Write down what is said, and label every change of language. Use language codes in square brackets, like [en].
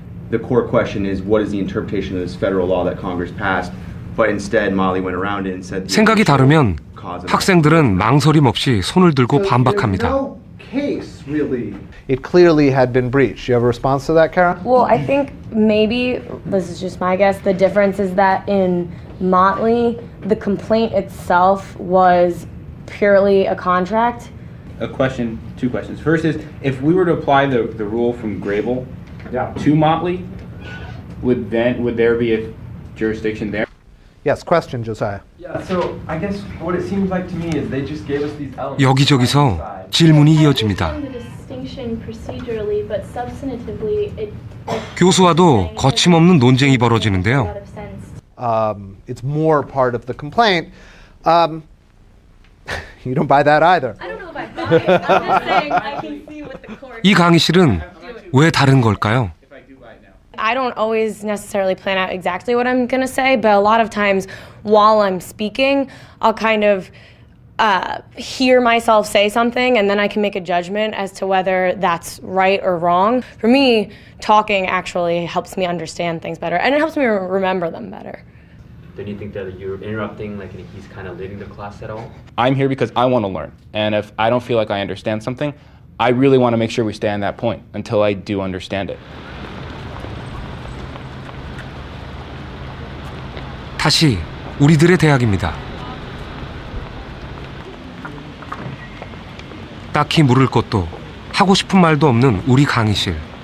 [en] The core question is what is the interpretation of this federal law that Congress passed, but instead Molly went around it and said [ko] 생각이 다르면 학생들은 망설임 없이 손을 들고 반박합니다. [en] It clearly had been breached. You have a response to that, Karen? Well, I think maybe, this is just my guess, the difference is that in Motley, the complaint itself was purely a contract. A question, two questions. First is, if we were to apply the rule from Grable to Motley, would there be a jurisdiction there? Yes, question, Josiah. Yeah, so I guess what it seems like to me is they just gave us these elements. [ko] 여기저기서 질문이 이어집니다. 교수와도 거침없는 논쟁이 벌어지는데요. [en] It's more part of the complaint. You don't buy that either. I don't know if I buy it. I'm just saying I can see what the court... [ko] 이 강의실은 왜 다른 걸까요? [en] I don't always necessarily plan out exactly what I'm going to say, but a lot of times while I'm speaking, I'll kind of hear myself say something and then I can make a judgment as to whether that's right or wrong. For me, talking actually helps me understand things better and it helps me remember them better. Don't you think that you're interrupting, like he's kind of leading the class at all? I'm here because I want to learn, and if I don't feel like I understand something, I really want to make sure we stay on that point until I do understand it. [ko] 다시 우리들의 대학입니다. 딱히 물을 것도 하고 싶은 말도 없는 우리 강의실.